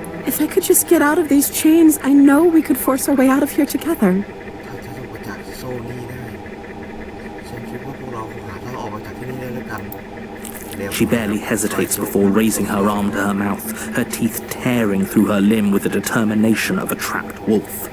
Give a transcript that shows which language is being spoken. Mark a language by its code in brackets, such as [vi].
[en] If I could just get out of these chains, I know we could force our way out of here together. [th] ถ้าจะออกมาจากโซ่นี้ได้ฉันคิดว่าพวกเราคงหาทางออกมาจากที่นี่ได้ด้วยกัน [en] She barely hesitates before raising her arm to her mouth, her teeth tearing through her limb with the determination of a trapped wolf.